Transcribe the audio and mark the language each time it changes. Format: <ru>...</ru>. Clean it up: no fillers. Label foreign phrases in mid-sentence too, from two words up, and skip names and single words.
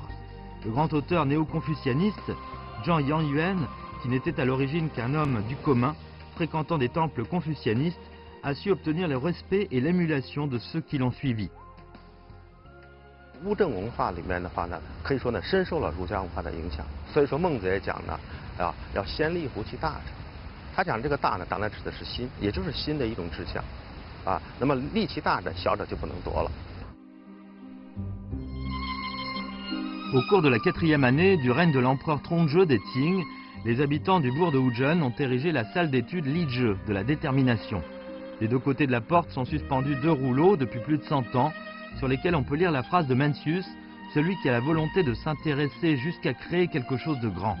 <fr>Le grand auteur néo-confucianiste, Zhang Yangyuan, qui n'était à l'origine qu'un homme du commun, fréquentant des temples confucianistes, a su obtenir le respect et l'émulation de ceux qui l'ont suivi.</fr> <zh>乌镇文化里面的话呢，可以说呢深受了儒家文化的影响。所以说孟子也讲呢，要先立乎其大者。他讲这个大呢，当然指的是心，也就是心的一种志向。那么立其大者，小者就不能夺了。</zh> <fr>Au cours de la 4e année du règne de l'empereur Trongjö des Qing, les habitants du bourg de Wuzhen ont érigé la salle d'études Lizhe de la détermination. Des deux côtés de la porte sont suspendus 2 rouleaux depuis plus de 100 ans, sur lesquels on peut lire la phrase de Mencius, celui qui a la volonté de s'intéresser jusqu'à créer quelque chose de grand.</fr>